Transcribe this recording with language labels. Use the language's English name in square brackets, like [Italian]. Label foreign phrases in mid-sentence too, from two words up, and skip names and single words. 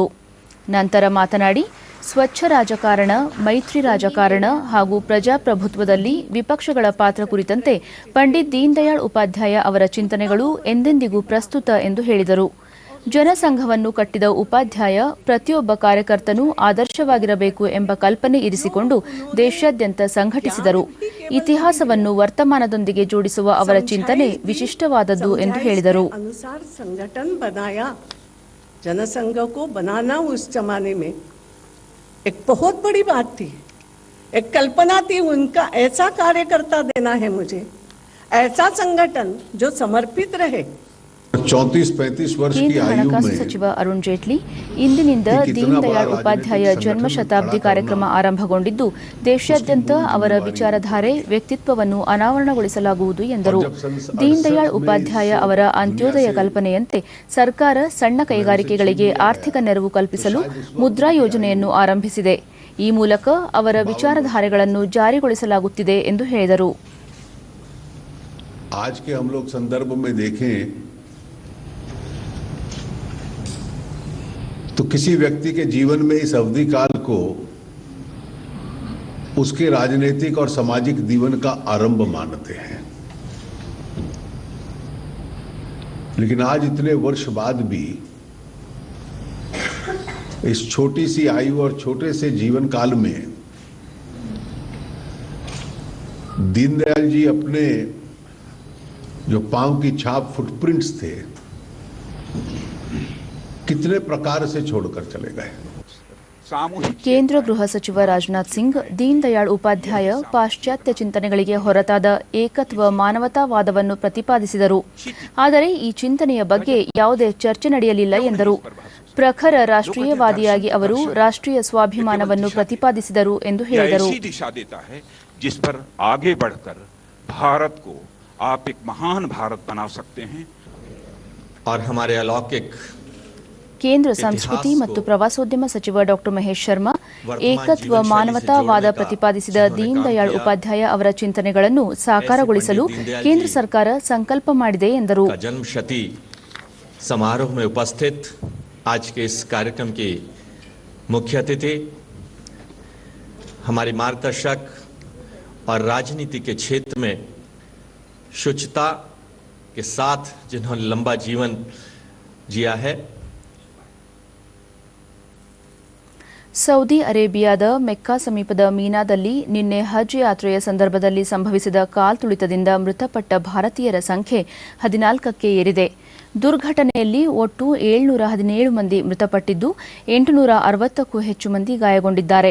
[Kannada] ನಂತರ ಮಾತನಾಡಿ, ಸ್ವಚ್ಛ ರಾಜಕಾರಣ, ಮೈತ್ರಿ ರಾಜಕಾರಣ ಹಾಗೂ ಪ್ರಜಾಪ್ರಭುತ್ವದಲ್ಲಿ ವಿಪಕ್ಷಗಳ ಪಾತ್ರ ಕುರಿತಂತೆ ಪಂಡಿತ್ ದೀನ್ ದಯಾಳ್ ಉಪಾಧ್ಯಾಯ ಅವರ ಚಿಂತನೆಗಳು ಎಂದೆಂದಿಗೂ ಪ್ರಸ್ತುತ ಎಂದು ಹೇಳಿದರು. ಜನಸಂಘವನ್ನು ಕಟ್ಟಿದ ಉಪಾಧ್ಯಾಯ ಪ್ರತಿಯೊಬ್ಬ ಕಾರ್ಯಕರ್ತನೂ ಆದರ್ಶವಾಗಿರಬೇಕು ಎಂಬ ಕಲ್ಪನೆ ಇರಿಸಿಕೊಂಡು ದೇಶಾದ್ಯಂತ ಸಂಘಟಿಸಿದರು. ಇತಿಹಾಸವನ್ನು ವರ್ತಮಾನದೊಂದಿಗೆ ಜೋಡಿಸುವ ಅವರ ಚಿಂತನೆ ವಿಶಿಷ್ಟವಾದದ್ದು ಎಂದು ಹೇಳಿದರು. [Hindi] जनसंघ को बनाना उस जमाने में एक बहुत बड़ी बात थी, एक कल्पना थी. उनका ऐसा कार्यकर्ता देना है मुझे, ऐसा संगठन जो समर्पित रहे. 34-35 वर्ष की आयु [Kannada] ಹಣಕಾಸು ಸಚಿವ ಅರುಣ್ ಜೇಟ್ಲಿ, ಇಂದಿನಿಂದ ದೀನ್ ದಯಾಳ್ ಉಪಾಧ್ಯಾಯ ಜನ್ಮ ಶತಾಬ್ದಿ ಕಾರ್ಯಕ್ರಮ ಆರಂಭಗೊಂಡಿದ್ದು, ದೇಶಾದ್ಯಂತ ಅವರ ವಿಚಾರಧಾರೆ, ವ್ಯಕ್ತಿತ್ವವನ್ನು ಅನಾವರಣಗೊಳಿಸಲಾಗುವುದು ಎಂದರು. ದೀನ್ ದಯಾಳ್ ಉಪಾಧ್ಯಾಯ ಅವರ ಅಂತ್ಯೋದಯ ಕಲ್ಪನೆಯಂತೆ ಸರ್ಕಾರ ಸಣ್ಣ ಕೈಗಾರಿಕೆಗಳಿಗೆ ಆರ್ಥಿಕ ನೆರವು ಕಲ್ಪಿಸಲು ಮುದ್ರಾ ಯೋಜನೆಯನ್ನು ಆರಂಭಿಸಿದೆ. ಈ ಮೂಲಕ ಅವರ ವಿಚಾರಧಾರೆಗಳನ್ನು ಜಾರಿಗೊಳಿಸಲಾಗುತ್ತಿದೆ ಎಂದು ಹೇಳಿದರು. [Hindi] आज के हम लोग संदर्भ में देखें तो किसी व्यक्ति के जीवन में इस अवधि काल को उसके राजनीतिक और सामाजिक जीवन का आरंभ मानते हैं, लेकिन आज इतने वर्ष बाद भी इस छोटी सी आयु और छोटे से जीवन काल में दीनदयाल जी अपने जो पांव की छाप, फुटप्रिंट्स थे, कितने प्रकार से छोड़कर चले गए. [Kannada] ಕೇಂದ್ರ ಗೃಹ ಸಚಿವ ರಾಜನಾಥ್ ಸಿಂಗ್, ದೀನ್ ದಯಾಳ್ ಉಪಾಧ್ಯಾಯ ಪಾಶ್ಚಾತ್ಯ ಚಿಂತನೆಗಳಿಗೆ ಹೊರತಾದ ಏಕತ್ವ ಮಾನವತಾವಾದವನ್ನು ಪ್ರತಿಪಾದಿಸಿದರು. ಆದರೆ ಈ ಚಿಂತನೆಯ ಬಗ್ಗೆ ಯಾವುದೇ ಚರ್ಚೆ ನಡೆಯಲಿಲ್ಲ ಎಂದರು. ಪ್ರಖರ ರಾಷ್ಟ್ರೀಯವಾದಿಯಾಗಿ ಅವರು ರಾಷ್ಟ್ರೀಯ ಸ್ವಾಭಿಮಾನವನ್ನು ಪ್ರತಿಪಾದಿಸಿದರು ಎಂದು ಹೇಳಿದರು. [Hindi] आप एक महान भारत बना सकते हैं और हमारे अलौकिक [Kannada] ಕೇಂದ್ರ ಸಂಸ್ಕೃತಿ ಮತ್ತು ಪ್ರವಾಸೋದ್ಯಮ ಸಚಿವ ಡಾ ಮಹೇಶ್ ಶರ್ಮಾ, ಏಕತ್ವ ಮಾನವತಾವಾದ ಪ್ರತಿಪಾದಿಸಿದ ದೀನ್ ದಯಾಳ್ ಉಪಾಧ್ಯಾಯ ಅವರ ಚಿಂತನೆಗಳನ್ನು ಸಾಕಾರಗೊಳಿಸಲು ಕೇಂದ್ರ ಸರ್ಕಾರ ಸಂಕಲ್ಪ ಮಾಡಿದೆ ಎಂದರು. [Hindi] जन्मशती समारोह में उपस्थित आज के इस कार्यक्रम की मुख्य अतिथि, हमारे मार्गदर्शक और राजनीति के क्षेत्र में शुचिता के साथ जिन्होंने लंबा जीवन जिया है, [Kannada] ಸೌದಿ ಅರೇಬಿಯಾದ ಮೆಕ್ಕಾ ಸಮೀಪದ ಮೀನಾದಲ್ಲಿ ನಿನ್ನೆ ಹಜ್ ಯಾತ್ರೆಯ ಸಂದರ್ಭದಲ್ಲಿ ಸಂಭವಿಸಿದ ಕಾಲ್ತುಳಿತದಿಂದ ಮೃತಪಟ್ಟ ಭಾರತೀಯರ ಸಂಖ್ಯೆ 14ಕ್ಕೆ ಏರಿದೆ. ದುರ್ಘಟನೆಯಲ್ಲಿ ಒಟ್ಟು 717 ಮಂದಿ ಮೃತಪಟ್ಟಿದ್ದು 860ಕ್ಕೂ ಹೆಚ್ಚು ಮಂದಿ ಗಾಯಗೊಂಡಿದ್ದಾರೆ.